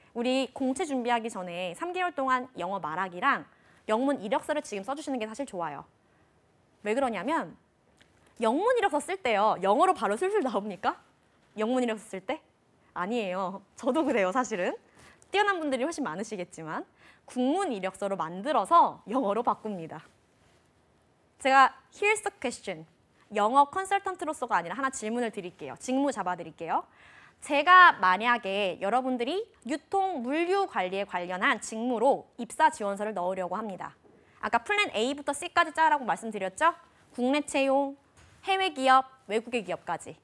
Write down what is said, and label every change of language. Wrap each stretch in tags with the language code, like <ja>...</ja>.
<ko>우리 공채 준비하기 전에 3개월 동안 영어 말하기랑 영문 이력서를 지금 써주시는 게 사실 좋아요. 왜 그러냐면 영문 이력서 쓸 때요. 영어로 바로 술술 나옵니까? 영문 이력서 쓸 때? 아니에요. 저도 그래요, 사실은. 뛰어난 분들이 훨씬 많으시겠지만 국문 이력서로 만들어서 영어로 바꿉니다. 제가</ko> <en>here's the question.</en> <ko>영어 컨설턴트로서가 아니라 하나 질문을 드릴게요. 직무 잡아드릴게요. 제가 만약에 여러분들이 유통 물류 관리에 관련한 직무로 입사 지원서를 넣으려고 합니다. 아까 플랜 A부터 C까지 짜라고 말씀드렸죠? 국내 채용, 해외 기업, 외국의 기업까지.</ko>